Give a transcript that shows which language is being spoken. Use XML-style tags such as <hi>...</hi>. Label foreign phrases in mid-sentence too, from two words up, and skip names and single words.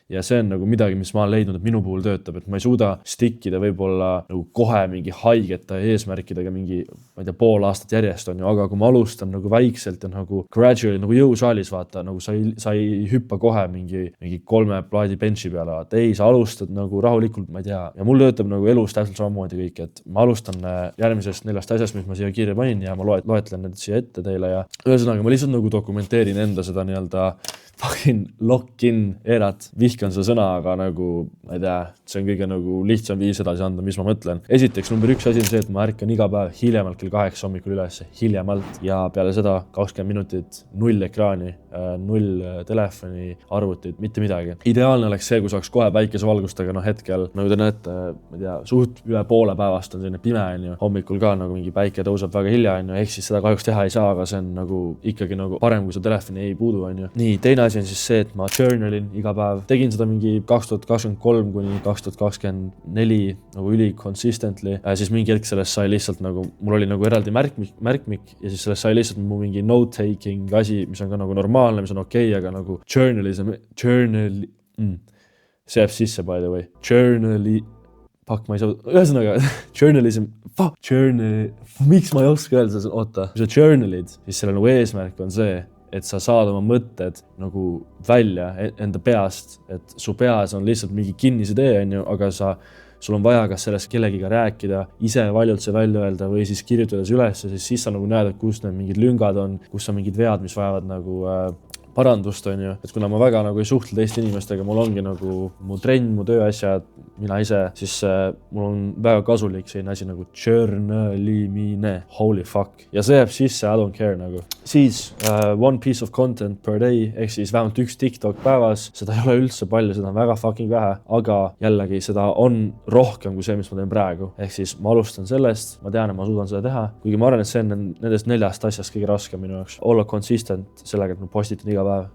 <et>Ja see on nagu midagi, mis ma olen leidnud, et minu puhul töötab. Et ma ei suuda stikkida võib-olla nagu kohe mingi haigeta eesmärkidega mingi, ma ei tea, pool aastat järjest on ju, aga kui ma alustan nagu väikselt ja nagu gradually, nagu jõusaalis vaata, nagu sa ei hüppa kohe mingi 3 plaadi benchi peale, vaata. Ei, sa alustad nagu rahulikult, ma ei tea. Ja mul töötab nagu elus täpselt samamoodi kõik, et ma alustan järgmisest 4 asjast, mis ma siia kirja panin ja ma loetlen need siia ette teile ja ühesõnaga ma lihtsalt nagu dokumenteerin enda seda nii-öelda</et> <en>fucking lock-in</en> <et>erat. Vihkan seda sõna, aga nagu, ma ei tea, see on kõige nagu lihtsam viis edasi anda, mis ma mõtlen. Esiteks, number 1 asi on see, et ma ärkan iga päev hiljemalt kell 8 hommikul üles, hiljemalt. Ja peale seda 20 minutit, 0 ekraani, 0 telefoni, arvutit, mitte midagi. Ideaalne oleks see, kui saaks kohe päikesevalgustega, hetkel, nagu te näete, ma ei tea, suht üle poole päevast on selline pime, on ju. Hommikul ka nagu mingi päike tõuseb väga hilja, on ju, ehk siis seda kahjuks teha ei saa, aga see on nagu ikkagi nagu parem, kui sa telefoni ei puudu, on ju. Nii, teine asi on siis see, et ma journalin iga päev. Tegin seda mingi 2023 kuni 2024 nagu üli consistently. Siis mingi hetk sellest sai lihtsalt nagu, mul oli nagu eraldi märkmik ja siis sellest sai lihtsalt mu mingi note-taking asi, mis on ka nagu normaalne, mis on okei, aga nagu see jääb sisse</et> <en>by the way.</en> <et>Ma ei saa, ühesõnaga, miks ma ei oska öelda, oota, kui sa journalid, siis selle nagu eesmärk on see, et sa saad oma mõtted nagu välja enda peast, et su peas on lihtsalt mingi kinnis idee, on ju, aga sul on vaja kas sellest kellegiga rääkida, ise valjult see välja öelda või siis kirjutades üles, siis sa nagu näed, et kus need mingid lüngad on, kus on mingid vead, mis vajavad nagu parandust, on ju. Et kuna ma väga nagu ei suhtle teiste inimestega, mul ongi nagu mu trenn, mu tööasjad, mina ise, siis mul on väga kasulik selline asi nagu journalimine,</et> <en>holy fuck.</en> <et>Ja see jääb sisse,</et> <en>I don't care nagu. Siis one piece of content per day,</en> <et>ehk siis vähemalt 1 TikTok päevas, seda ei ole üldse palju, seda on väga fucking vähe, aga jällegi seda on rohkem kui see, mis ma teen praegu. Ehk siis ma alustan sellest, ma tean, et ma suudan seda teha, kuigi ma arvan, et see on nendest 4 asjast kõige raskem minu jaoks. Olla consistent sellega, et ma postitan iga päev.</et>